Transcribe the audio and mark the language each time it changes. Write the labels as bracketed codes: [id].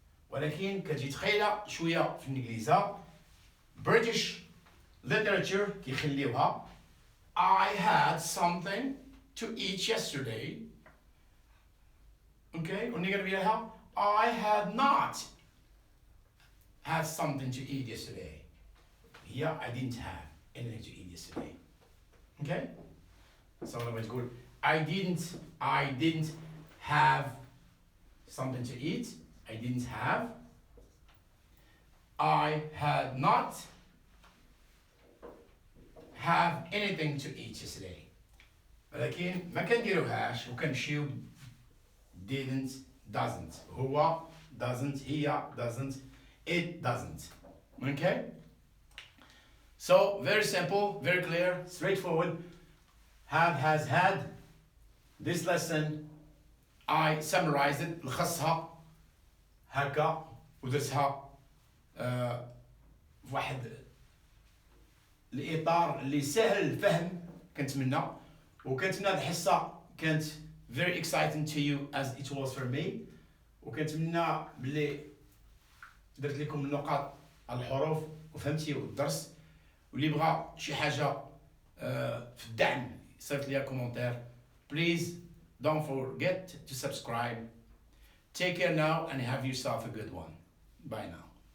[ar] ولكن كتجي تخيلها شوية في الإنجليزية. [en] British literature [ar] كيخليوها. [en] I had something to eat yesterday. Okay? [ar] ونقدر لها [en] I had not had something to eat yesterday. Here I didn't have anything to eat yesterday. Okay? So I'm going to go. I didn't have something to eat. I didn't have. I had not have anything to eat yesterday. [ar] ولكن ما كنديروهاش وكنمشيو didn't, doesn't. [en] هو doesn't, هي doesn't, it doesn't. Okay? So very simple, very clear, straightforward. Have, has, had. This lesson I summarized it. [ar] لخصها هكا ودرسها في واحد الإطار اللي سهل الفهم كنتمنى. وكنتمنى هذه الحصة كانت [en] very exciting to you as it was for me. [ar] وكنتمنى بلي درت لكم النقاط على الحروف وفهمتي الدرس. واللي بغى شي حاجة في الدعم صيفط لي كومنتير. [en] Please don't forget to subscribe. Take care now and have yourself a good one. Bye now.